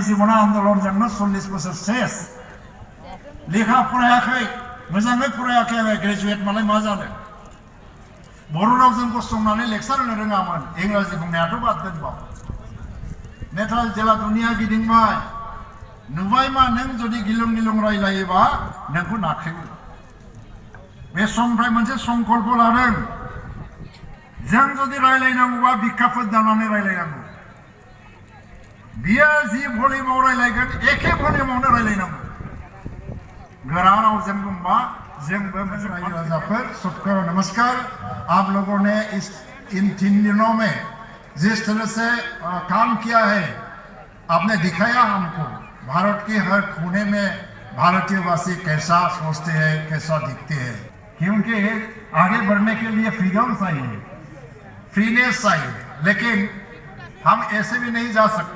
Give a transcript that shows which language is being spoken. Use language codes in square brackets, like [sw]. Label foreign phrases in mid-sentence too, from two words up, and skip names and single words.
[brx] जिबना आन्दलनजोंनो 40 बोसोर सेस लेखा फरायाखै मोजाङै फरायाखै आरो ग्रेजुवेट मालाय मा जानो बर' रावजों गसंनानै लेक्सार होनो रोङामोन इंराजि बुंनायाथ' बाद दोनबाव नेथाल जेला दुनिया गिदिंबाय नुबाय मा नों जुदि गिलुं गिलुं रायलायोबा नोंखौ नाख्रेबो बे समनिफ्राय मोनसे संकल्प लादों जों जुदि रायलायनांगौबा बिखाफोर दानानै रायलायनांगौ बियो जि भलिउमाव रायलायगोन एखे भलिउमावनो रायलायनांगौ गोरा रावजों बुंबा जोंबो मोनसे रायजो राजाफोर [hi] सबको नमस्कार आप लोगों ने इस इन 3 दिनों में जिस तरह से काम किया है आपने दिखाया हमको भारत के हर कोने में भारतीयवासी कैसा सोचते हैं कैसा दिखते हैं क्योंकि आगे बढ़ने के लिए फ्रीडम चाहिए फ्रीनेस चाहिए लेकिन हम ऐसे भी नहीं जा सकते